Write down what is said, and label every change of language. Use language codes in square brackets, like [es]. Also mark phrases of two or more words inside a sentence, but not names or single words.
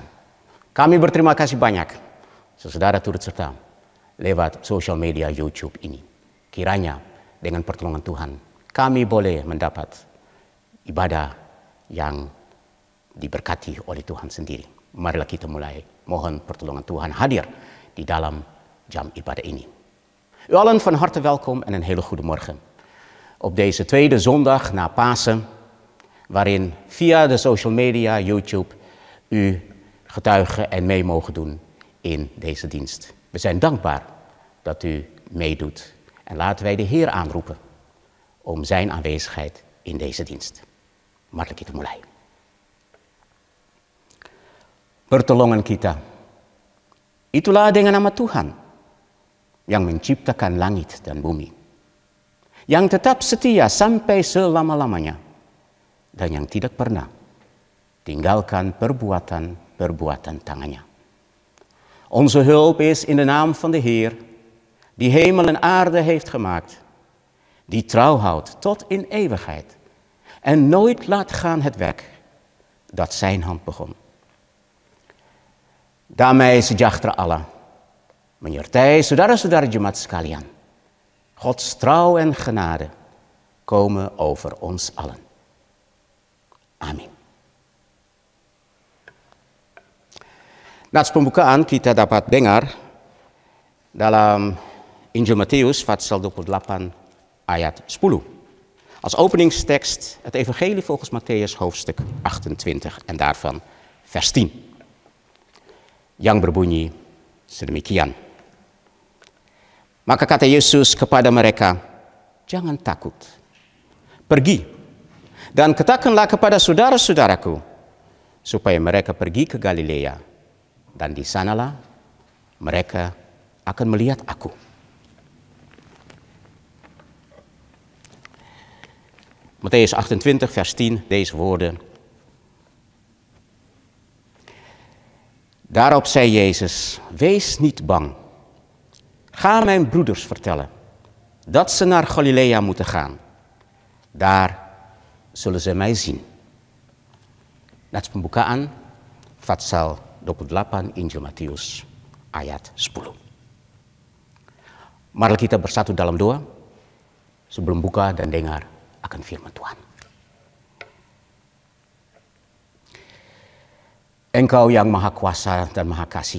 [id] Kami berterima kasih banyak saudara turut serta lewat sosial media YouTube ini. Kiranya dengan pertolongan Tuhan kami boleh mendapat ibadah yang diberkati oleh Tuhan sendiri. Marilah kita mulai mohon pertolongan Tuhan hadir di dalam jam ibadah ini. [nl] U allen van harte welkom en een hele goede morgen. Op deze tweede zondag na Pasen, waarin via de [en] social media, [nl] YouTube, u getuigen en mee mogen doen in deze dienst. We zijn dankbaar dat u meedoet en laten wij de Heer aanroepen om zijn aanwezigheid in deze dienst. [id] Mari kita mulai. Pertolongan kita, itulah dengan nama Tuhan yang menciptakan langit dan bumi, yang tetap setia sampai selama-lamanya, dan yang tidak pernah tinggalkan perbuatan tangannya. [nl] Onze hulp is in de naam van de Heer, die hemel en aarde heeft gemaakt, die trouw houdt tot in eeuwigheid en nooit laat gaan het werk dat zijn hand begon. [id] Damai sejahtera Allah menyertai saudara-saudara jemaat sekalian. [nl] Gods trouw en genade komen over ons allen. [id] Amin. Nats pembukaan kita dapat dengar dalam Injil Matius pasal 28 ayat 10. [nl] Als openingstekst het evangelie volgens Mattheus hoofdstuk 28 en daarvan vers 10. [id] Yang berbunyi sedemikian. Maka kata Yesus kepada mereka, jangan takut. Pergi dan katakanlah kepada saudara-saudaraku supaya mereka pergi ke Galilea dan di sanalah mereka akan melihat aku. [nl] Mattheus 28 vers 10, deze woorden. Daarop zei Jezus, wees niet bang. Ga mijn broeders vertellen dat ze naar Galilea moeten gaan. Daar zullen ze mij zien. [id] Nats pembukaan pasal 28 Injil Matius ayat 10. Mari kita bersatu dalam doa sebelum buka dan dengar akan firman Tuhan. Engkau yang maha kuasa dan maha kasih.